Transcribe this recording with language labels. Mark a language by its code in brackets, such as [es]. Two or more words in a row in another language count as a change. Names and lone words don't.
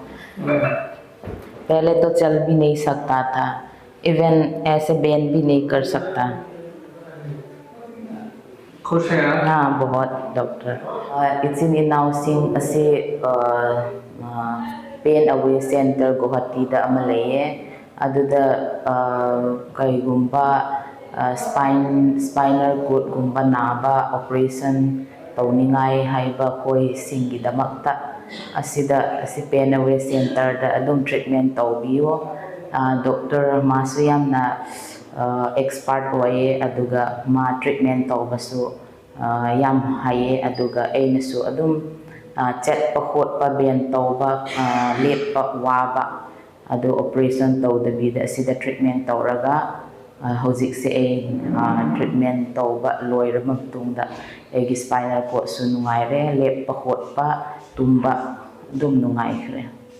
[hi] पहले तो चल भी नहीं सकता था, इवन ऐसे बेंड भी नहीं कर सकता। खुश हैं आप? हाँ बहुत डॉक्टर। [mni] इचिन इनाउसिंग असे पेन अवे सेंटर गुवाहाटी अमा लैये अदुदा कईगुम्बा [en] spinal cord [mni] गुम्बा नाबा ऑपरेशन तौनिंगाई हाइबा कोई सिंगिदमक्ता असिदा असि पेन अवे सेंटर दा अदुम ट्रीटमेंट तौबियो। डॉक्टर मासु यामना एक्सपर्ट होये अदुगा मा ट्रीटमेंट तौबसु याम हाये अदुगा एनसु अदुम चटपा खोटपा बेन तौबा लेपा वाबा अदु ऑपरेशन तौदबीदा असिदा ट्रीटमेंट तौरगा हौजिक से ट्रीटमेंट तौबा लोइरब मतुंगदा एगी [en] spinal cord [mni] सु नुंगाइरे लेपा खोटपा तुम्बा दुम नुंगाइखरे।